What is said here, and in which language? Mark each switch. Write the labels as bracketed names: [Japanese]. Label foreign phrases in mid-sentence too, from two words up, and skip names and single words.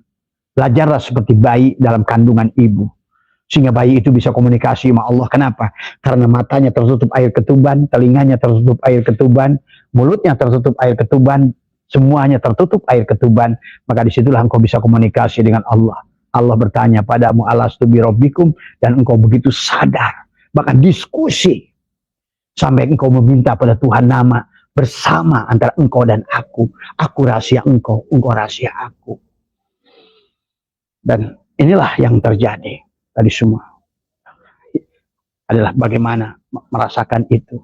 [Indonesian] Belajarlah seperti bayi dalam kandungan ibu. Sehingga bayi itu bisa komunikasi sama Allah. Kenapa? Karena matanya tertutup air ketuban, telinganya tertutup air ketuban, mulutnya tertutup air ketuban, semuanya tertutup air ketuban. Maka disitulah engkau bisa komunikasi dengan Allah. Allah bertanya padamu, [Arabic] ألست بربكم, [Indonesian] dan engkau begitu sadar. Bahkan diskusi. Sampai engkau meminta pada Tuhan nama bersama antara engkau dan aku. Aku rahasia engkau rahasia aku. Dan inilah yang terjadi. Tadi semua adalah bagaimana merasakan itu.